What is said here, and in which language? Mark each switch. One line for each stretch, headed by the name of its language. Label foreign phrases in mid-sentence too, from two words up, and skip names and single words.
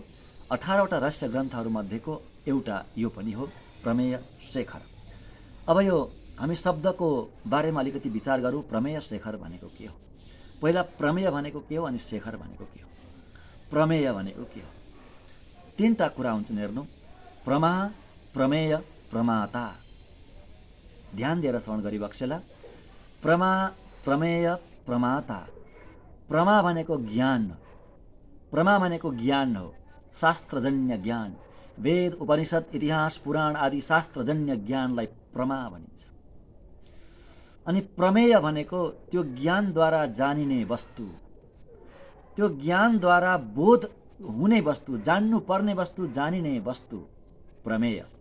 Nepali: 18वटा रहस्य ग्रन्थहरूमध्येको एउटा यो पनि हो, प्रमेय शेखर। अब यो हामी शब्दको बारेमा अलिकति विचार गरौँ। प्रमेय शेखर भनेको के हो? पहिला प्रमेय भनेको के हो अनि शेखर भनेको के हो? प्रमेय भनेको के हो? तीनटा कुरा हुन्छन् हेर्नु। प्रमा, प्रमेय, प्रमाता। ध्यान दिएर श्रवण गरिबक्सेला। प्रमा, प्रमेय, प्रमाता। प्रमा भनेको ज्ञान, प्रमा भनेको ज्ञान हो, शास्त्रजन्य ज्ञान। वेद, उपनिषद, इतिहास, पुराण आदि शास्त्रजन्य ज्ञानलाई प्रमा भनिन्छ। अनि प्रमेय भनेको त्यो ज्ञानद्वारा जानिने वस्तु, त्यो ज्ञानद्वारा बोध हुने वस्तु, जान्नु पर्ने वस्तु, जानिने वस्तु प्रमेय।